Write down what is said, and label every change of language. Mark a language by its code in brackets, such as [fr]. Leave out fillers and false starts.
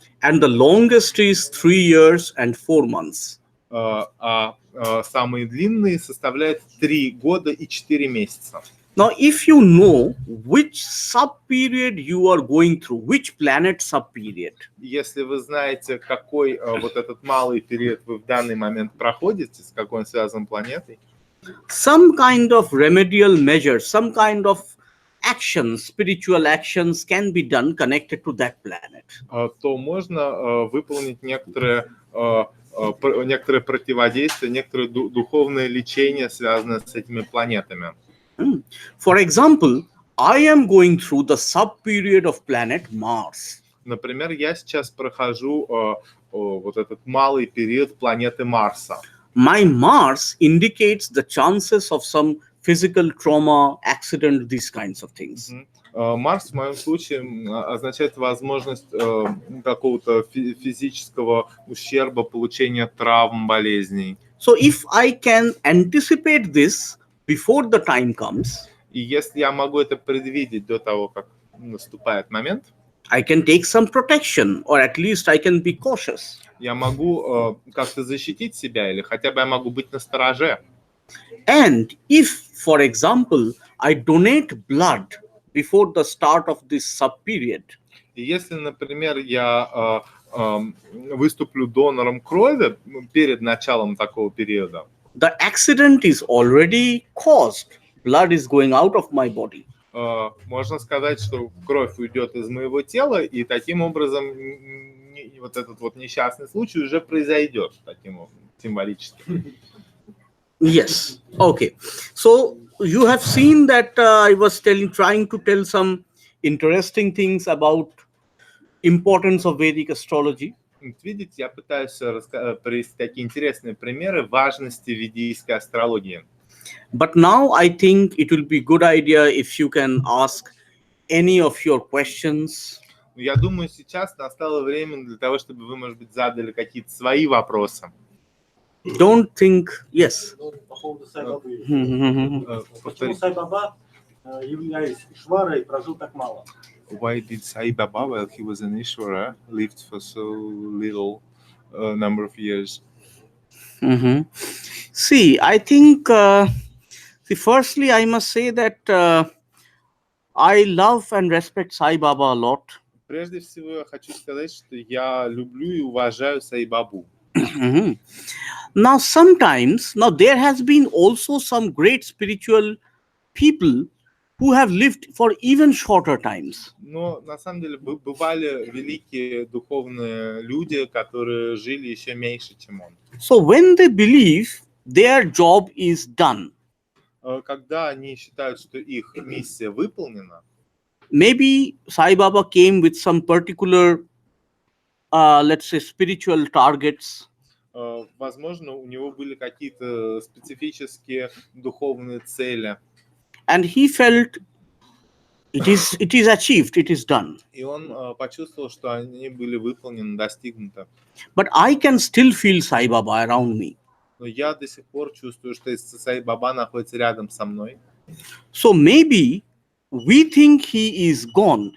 [en] And the longest is 3 years and 4 months. [ru] Самые длинные составляют 3 года и 4 месяца. [en] Now, if you know which sub-period you are going through, which planet sub-period, [ru] Если вы знаете, какой вот этот малый период вы в данный момент проходите, с какой он связан планетой, [en] some kind of remedial measures, some kind of actions, spiritual actions can be done connected to that planet. [ru] то можно выполнить некоторое противодействие, некоторое духовное лечение, связанное с этими планетами. [en] For example, I am going through the sub-period of planet Mars. [ru] Например, я сейчас прохожу вот этот малый период планеты Марса. [en] My Mars indicates the chances of some physical trauma, accident, these kinds of things. [ru] Марс в моем случае означает возможность какого-то физического ущерба, получения травм, болезней. [en] So if I can anticipate this before the time comes, [ru] И если я могу это предвидеть до того, как наступает момент, [en] I can take some protection, or at least I can be cautious. [ru] я могу как-то защитить себя, или хотя бы я могу быть настороже. [en] And if, for example, I donate blood before the start of this sub-period, [ru] И если, например, я выступлю донором крови перед началом такого периода, [en] the accident is already caused. Blood is going out of my body. [ru] можно сказать, что кровь уйдет из моего тела, и таким образом вот этот вот несчастный случай уже произойдет, таким образом, символически. [en] Yes. Okay. So you have seen that I was trying to tell some interesting things about importance of Vedic astrology. [ru] Видите, я пытаюсь привести такие интересные примеры важности ведической астрологии. [en] But now I think it will be good idea if you can ask any of your questions. [ru] Я думаю, сейчас настало время для того, чтобы вы, может быть, задали какие-то свои вопросы. [en] Don't think, yes. [ru] По поводу Сай-Бабы. Почему Сай-Баба, являясь Ишварой, прожил так мало? [en] Why did Sai Baba, while he was an Ishvara, lived for so little number of years? See, I think, firstly, I must say that I love and respect Sai Baba a lot. [ru] Прежде всего, я хочу сказать, что я люблю и уважаю Sai Babu. [en] Now, sometimes, there has been also some great spiritual people who have lived for even shorter times. [ru] Но на самом деле бывали великие духовные люди, которые жили еще меньше, чем он. [en] So when they believe their job is done, [ru] Когда они считают, что их миссия выполнена, [en] maybe Sai Baba came with some particular, let's say, spiritual targets. [ru] возможно, у него были какие-то специфические духовные цели. [en] And he felt it is achieved, it is done. [ru] И он почувствовал, что они были выполнены, достигнуты. [en] But I can still feel Sai Baba around me. [ru] Но я до сих пор чувствую, что Sai Baba находится рядом со мной. [en] So maybe we think he is gone.